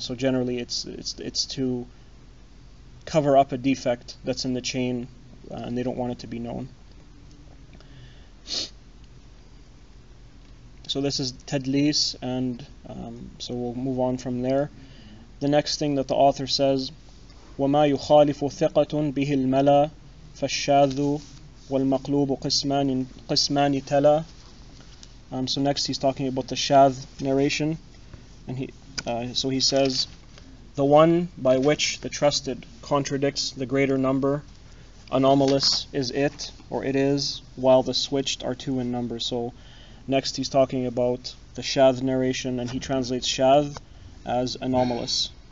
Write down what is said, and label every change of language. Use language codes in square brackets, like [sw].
[en] So generally it's to cover up a defect that's in the chain, and they don't want it to be known. So this is Tadlîs, and so we'll move on from there. The next thing that the author says, [ar] وَمَا يُخَالِفُ ثِقَةٌ بِهِ الْمَلَى فَالشَّاذُ وَالْمَقْلُوبُ قِسْمَانِ تَلَى. [en] So next he's talking about the Shâdh narration, and he says, the one by which the trusted contradicts the greater number, anomalous is it, or it is, while the switched are two in number. So next he's talking about the Shâdh narration, and he translates Shâdh as anomalous.